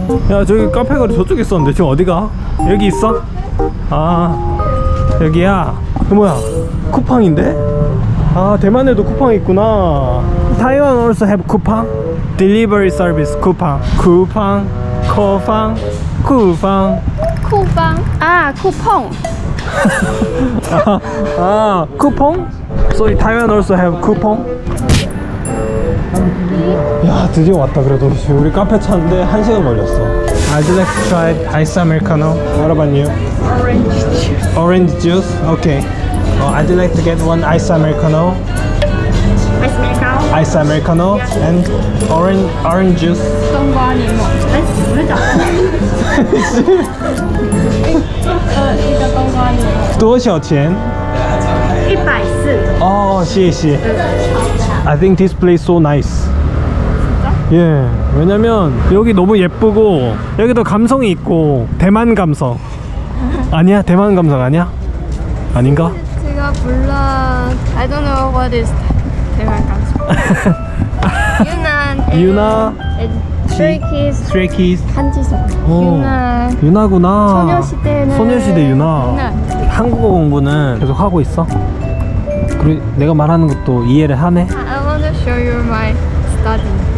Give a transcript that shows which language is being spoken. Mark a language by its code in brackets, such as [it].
[ko] 야 저기 카페가 저쪽에 있었는데 지금 어디가? 여기 있어? 아 여기야. 뭐야 쿠팡인데? 아 대만에도 쿠팡이 있구나. [en] 타이완 also have 쿠팡? Delivery service 쿠팡. [ko] 쿠팡 쿠팡. 쿠팡. 아 쿠팡. 쿠팡? [en] Sorry, Taiwan also have 쿠팡? [ko] 야 드디어 왔다. 그래도 우리 카페 찾는데 1시간 걸렸어. [en] I'd like to try ice americano. What about you? Orange juice. Orange juice? Okay. I'd like to get one ice americano. ice americano Ice Americano and orange juice. [zh] 冬瓜柠檬。哎，我在讲。一个冬瓜柠檬。多少钱？ 140. 어, 谢谢. [en] I think this place so nice. [ko] 예, 왜냐면 여기 너무 예쁘고 여기도 감성이 있고 대만 감성. 아니야? 대만 감성 아니야? 아닌가? 제가 몰라. [en] I don't know what is [ko] 대만 감성. 유난. 유나, Stray Kids. Stray Kids. 한지석. 어, 유난. 유나구나. 소녀시대는 소녀시대 유나. 한국어 공부는 계속 하고 있어? 그리고 내가 말하는 것도 이해를 하네? [en] I want to show you my study.